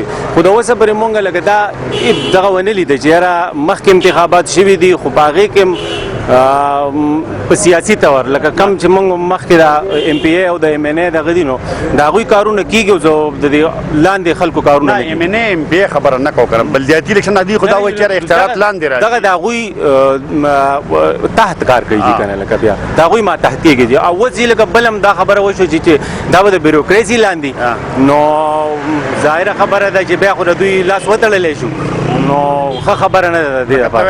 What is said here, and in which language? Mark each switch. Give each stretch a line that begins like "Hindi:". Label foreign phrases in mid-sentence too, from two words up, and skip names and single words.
Pashto: خو د اوسه پورې مونږ لکه دا دغه ونه لیده چې یاره مخکې انتخابات شوي دي خو په هغې کې په سیاسي طور لکه کم چې مونږ مخکې د ایم پی ای او د ایم این ای دغه دي نو د هغوی کارونه کېږي او زه د دې لاندې خلکو کارونه نه ایم این ای ایم پی ای خبره نه کوم. بلدیاتي الیکشن دي خو دا وایي چې اختیارات لاندې راځي. دغه د هغوی تحت کار کوي دي که نه لکه بیا د هغوی ماتحتیږي دي. او اوس لکه بل هم دا خبره وشوه چې دا به د بیروکراسي لاندې نو ظاهره خبره ده چې بیا خو د دوی لاس وتړلی شو نو ښه خبره نه ده د دې لپاره.